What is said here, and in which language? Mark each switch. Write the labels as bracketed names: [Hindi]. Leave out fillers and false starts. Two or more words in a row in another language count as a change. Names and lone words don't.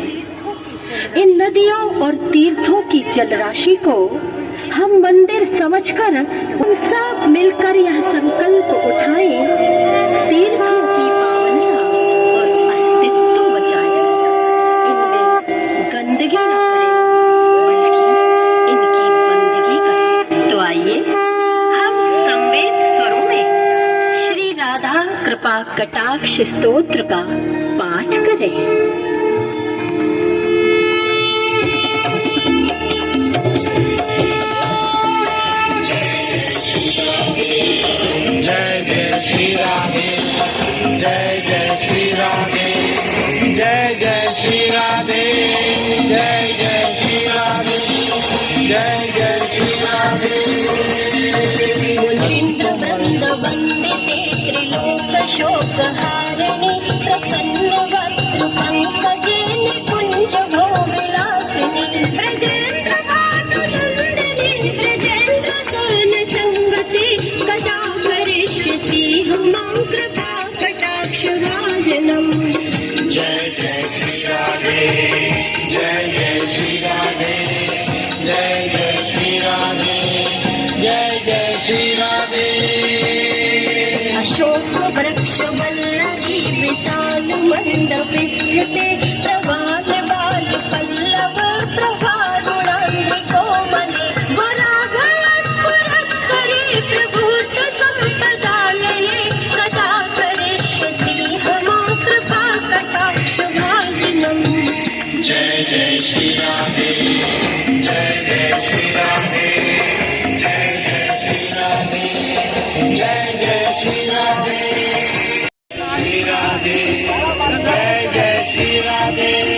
[Hindi] इन नदियों और तीर्थों की जल राशि को हम मंदिर समझकर हम सब मिलकर यह संकल्प उठाएं, तीर्थों की पावनता और अस्तित्व बचाएं, इनमें गंदगी न करें बल्कि इनकी बंदगी करें। तो आइए हम संवेद स्वरों में श्री राधा कृपा कटाक्ष स्तोत्र का पाठ करें। जय जय श्री राधे, जय जय श्री राधे, जय जय श्री राधे, जय जय श्री राधे, जय जय श्री राधे। [Sanskrit] मुनिन्द्र वृंद वंदिते त्रिलोक शोक हारिणी, प्रसन्न वक्त्र पंकजे निकुंज भो विलासिनी, ब्रजेन्द्र भानु नंदिनी, ब्रजेन्द्र सन संगति, कदा करिष्यसि मां कृपा कटाक्ष भाजनम्। [Hindi] जय जय श्री राधे, जय जय श्री राधे, जय जय श्री राधे, जय जय श्री राधे। [Sanskrit] अशोक वृक्ष वल्लरी वितान मंडप स्थिते, प्रवाल बाल पल्लव प्रभारुणांति कोमले, वराघस्फुरत्करे प्रभूत संपदालये, कदा करिष्यसि मां कृपा कटाक्ष भाजनम्। [Hindi] जय जय श्री राधे, जय जय श्री राधे, जय जय श्री राधे, जय जय श्री राधे, श्री राधे, जय जय श्री राधे।